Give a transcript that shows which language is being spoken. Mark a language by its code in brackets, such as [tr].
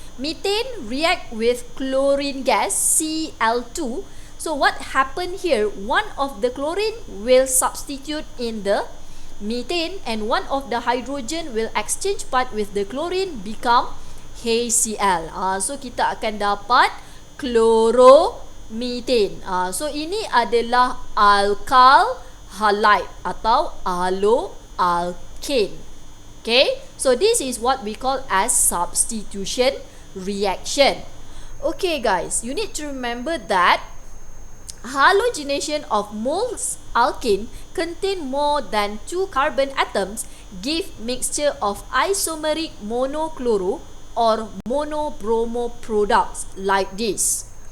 [en] Methane react with chlorine gas, Cl2. So what happened here? One of the chlorine will substitute in the methane and one of the hydrogen will exchange part with the chlorine become HCl. [ms] So kita akan dapat chloromethane. So ini adalah alkyl halide atau haloalkane. [en] Okay, so this is what we call as substitution reaction. Okay guys, you need to remember that halogenation of molten alkane contain more than 2 carbon atoms give mixture of isomeric monochloro or monobromo products like this.